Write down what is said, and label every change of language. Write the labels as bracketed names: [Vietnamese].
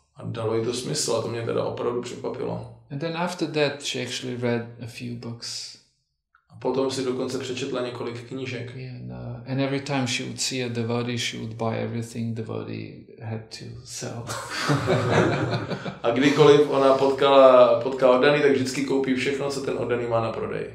[Czech] A dalo jí to smysl a to mě teda opravdu překvapilo. [English] And then after that she actually read a few books. [Czech] A potom si dokonce přečetla několik knížek. [English] And every time she would see a devotee, she would buy everything the devotee had to sell. [Czech] A kdykoliv ona potkala oddaný, tak vždycky koupí všechno, co ten oddaný má na prodej.